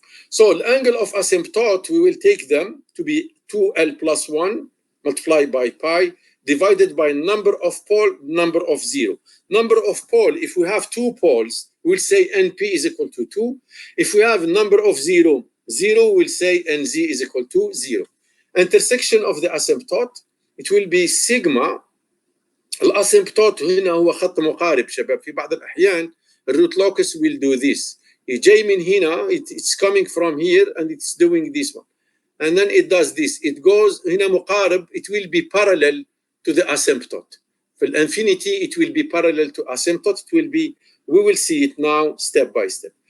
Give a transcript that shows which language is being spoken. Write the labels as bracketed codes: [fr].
[en] So the angle of asymptote, we will take them to be 2L plus 1 multiplied by pi divided by number of pole, number of 0. Number of pole, if we have 2 poles, we'll say NP is equal to 2. If we have number of 0, we'll say NZ is equal to 0. Intersection of the asymptote, it will be sigma. [ar] الاسيمبتوت هنا هو خط مقارب شباب. في بعض الأحيان الروت [en] locus will do this. [ar] جاي من هنا, [en] it's coming from here and it's doing this one. And then it does this. It goes [ar] هنا مقارب. [en] It will be parallel to the asymptote. [ar] في الانفينيتي [en] it will be parallel to asymptote. It will be, we will see it now step by step.